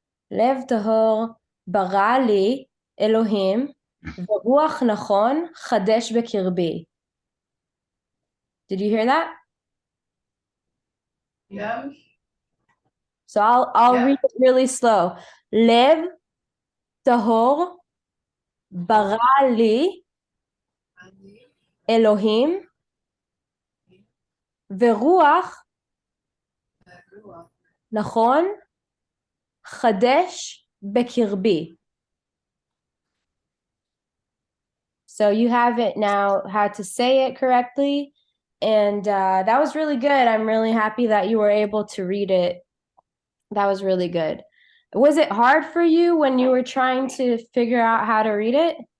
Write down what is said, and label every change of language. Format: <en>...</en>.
<he>Lev tahor bara li Elohim v'ruach nachon chadesh bekirbi.</he> <en>Did you hear that? Yeah. So I'll read it really slow.</en> <he>Lev tahor bara li אלוהים, ורוח, נכון, חדש בקרבי.</he> <en>So you have it now, how to say it correctly. And that was really good. I'm really happy that you were able to read it. That was really good. Was it hard for you when you were trying to figure out how to read it?</en>